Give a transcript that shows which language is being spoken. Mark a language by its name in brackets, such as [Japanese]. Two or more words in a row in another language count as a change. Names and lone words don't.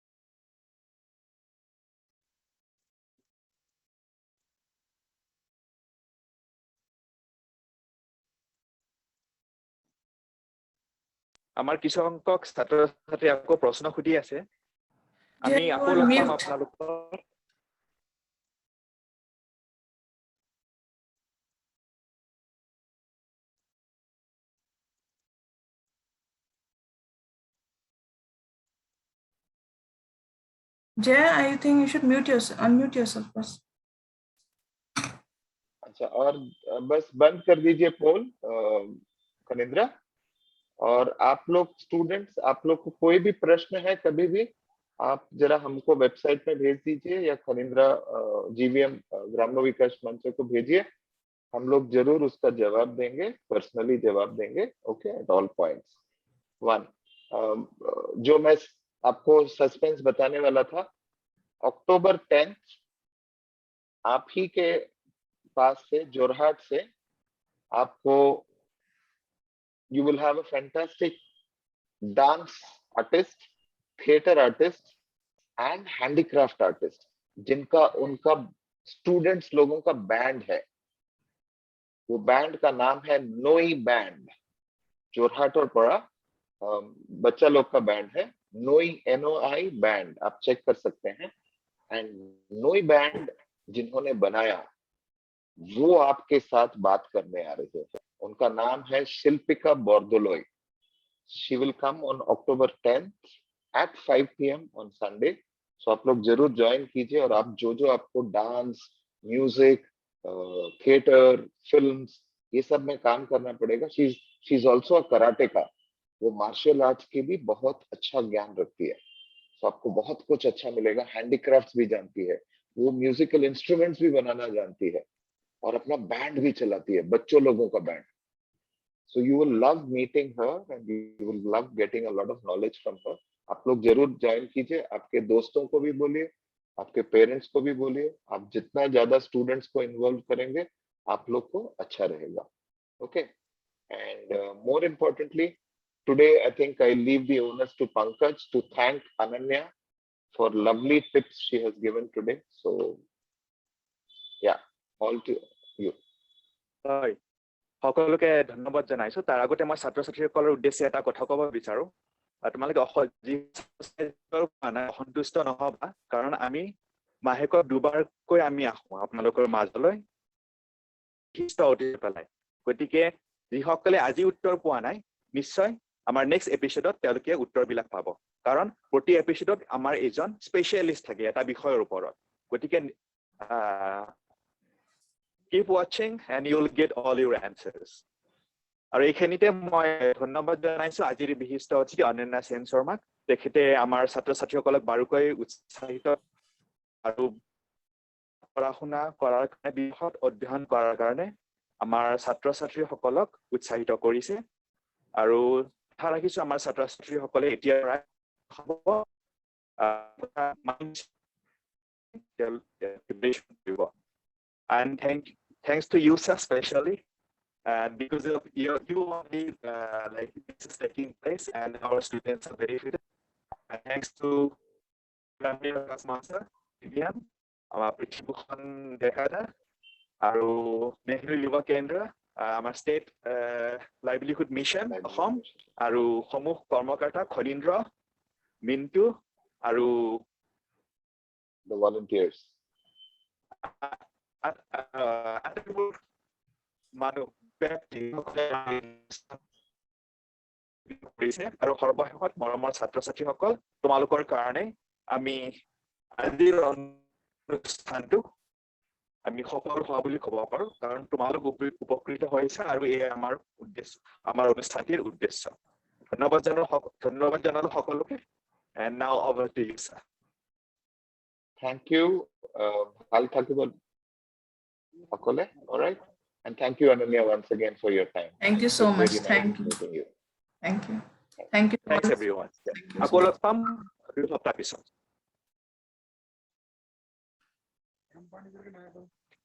[Assamese] আমাৰ কিছু সংখ্যক ছাত্ৰ-ছাত্ৰী আকৌ প্ৰশ্ন সুধি আছে। আমি আকৌ লগ পাম আপোনালোকৰ। [English] Jay, I think you should unmute yourself first. [Hindi] अच्छा, और बस बंद कर दीजिए पोल कनिंद्रा। और आप लोग स्टूडेंट्स, आप लोग को कोई भी प्रश्न है कभी भी आप जरा हमको वेबसाइट में भेज दीजिए या कनिंद्रा जीवीएम ग्राम्य विकास मंच को भेजिए। हम लोग जरूर उसका जवाब देंगे, पर्सनली जवाब देंगे। [English] Okay, at all points. [Hindi] 1, जो मैं आपको सस्पेंस बताने वाला था, अक्टूबर 10 आप ही के पास से जोरहाट से आपको [English] you will have a fantastic dance artist, theater artist and handicraft artist [Hindi] जिनका उनका स्टूडेंट्स लोगों का बैंड है। वो बैंड का नाम है नोई बैंड। जोरहाट और पड़ा बच्चा लोग का बैंड है नोई NOI बैंड, आप चेक कर सकते हैं। एंड नोई बैंड जिन्होंने बनाया वो आपके साथ बात करने आ रहे हैं। उनका नाम है शिल्पिका बोर्दोलोई। [English] She will come on October 10th at 5 PM on Sunday. [Hindi] So आप लोग जरूर ज्वाइन कीजिए। और आप जो आपको [English] dance, music, theatre, films, [Hindi] ये सब में काम करना पड़ेगा। [English] She is also a karateka. [Hindi] वो [English] martial arts [Hindi] की भी बहुत अच्छा ज्ञान रखती है। तो आपको बहुत कुछ अच्छा मिलेगा। हैंडीक्राफ्ट्स भी जानती है, वो [English] musical instruments [Hindi] भी बनाना जानती है और अपना बैंड भी चलाती है, बच्चों लोगों का बैंड। [English] So you will love meeting her and you will love getting a lot of knowledge from her. [Hindi] आप लोग जरूर ज्वाइन कीजिए। आपके दोस्तों को भी बोलिए, आपके पेरेंट्स को भी बोलिए। आप जितना ज्यादा स्टूडेंट्स को इन्वॉल्व करेंगे आप लोग को अच्छा रहेगा। [English] Okay, and more importantly, today I think I leave the onus to Pankaj to thank Ananya for lovely tips she has given today. So yeah, all to you. [Assamese] হয়, সকলোকে ধন্যবাদ জনাইছো। তাৰ আগতে মই ছাত্ৰ-ছাত্ৰীসকলৰ উদ্দেশ্যে এটা কথা ক'ব বিচাৰো। তোমালোকে অসন্তুষ্ট নহবা, কাৰণ আমি মাহেকত 2বাৰকৈ আমি আহোঁ আপোনালোকৰ মাজলৈ পেলাই। গতিকে যিসকলে আজি উত্তৰ পোৱা নাই, নিশ্চয় আমাৰ [English] next episode [Assamese] তেওঁলোকে উত্তৰবিলাক পাব। কাৰণ প্ৰতি এপিছডত আমাৰ এজন স্পেচিয়েলিষ্ট থাকে এটা বিষয়ৰ ওপৰত। [English] গতিকে keep watching and you will get all your answers. [Assamese] আৰু এইখিনিতে মই ধন্যবাদ জনাইছো আজিৰ বিশিষ্ট অতিথি অনন্যা সেন শৰ্মাক। তেখেতে আমাৰ ছাত্ৰ-ছাত্ৰীসকলক বাৰুকৈ উৎসাহিত আৰু পঢ়া-শুনা কৰাৰ কাৰণে, বিষয়ত অধ্যয়ন কৰাৰ কাৰণে আমাৰ ছাত্ৰ-ছাত্ৰীসকলক উৎসাহিত কৰিছে। আৰু আশা ৰাখিছো আমাৰ ছাত্ৰ-ছাত্ৰীসকলে এতিয়া [English] And thanks to you, sir, especially. And because of you only, like this is taking place, and our students are benefited. And thanks to Master Vivian, our Prithibukhon Dekada, [Assamese] আৰু নেহৰু যুৱ কেন্দ্ৰ, আমাৰ ষ্টেট লাইভলিহুড মিছন অসম, আৰু সমূহ কৰ্মকৰ্তা খনীন্দ্ৰ, মিণ্টু আৰু [English] the volunteers. [Assamese] মানুহ আৰু সৰ্বশেষত মৰমৰ ছাত্ৰ ছাত্ৰীসকল, তোমালোকৰ কাৰণে আমি আজিৰ অনুষ্ঠানটো আমি সফল হোৱা বুলি ক'ব পাৰো, কাৰণ তোমালোক উপকৃত হৈছে আৰু এই আমাৰ উদ্দেশ্য, আমাৰ অনুষ্ঠানটিৰ উদ্দেশ্য। ধন্যবাদ জনালো সকলোকে। [English] And now over to you, sir. Thank you. [Assamese] ভাল থাকিব সকলে. [English] All right. And thank you, Ananya, once again for your time. Thank you so It was much. very nice Thank you. meeting you. Thank you. Thank you. Thanks everyone. Thank you so [Assamese] আকৌ [English] much. [Assamese] লগ পাম দুই সপ্তাহ পিছত।